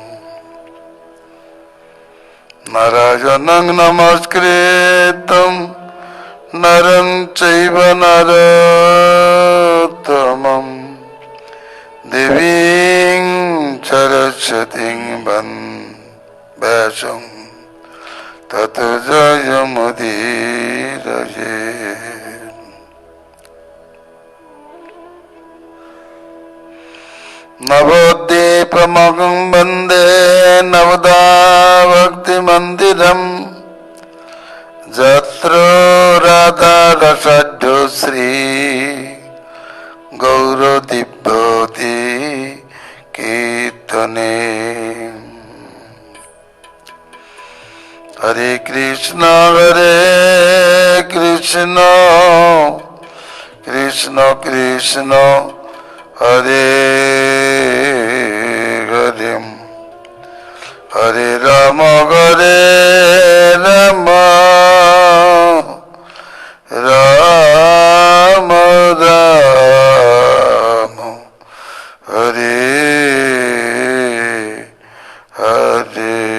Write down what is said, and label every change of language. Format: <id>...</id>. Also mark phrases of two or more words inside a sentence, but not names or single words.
<sa>নারায়ণং নমস্কৃত্যং নরং চৈব নরোত্তমং দেবীং সরস্বতীং বন্দেহ্যং ততো জয়মুদীরযে। নবদ্বীপমহং বন্দে নবদা ভক্তিমন্দিরম যত্র রাধা রসাঢ্য শ্রী গৌরদিব্যতি কীর্তনে। হরে কৃষ্ণ কৃষ্ণ কৃষ্ণ হরে হরে হরে রাম রাম রাম রাম হরে হরে।</sa>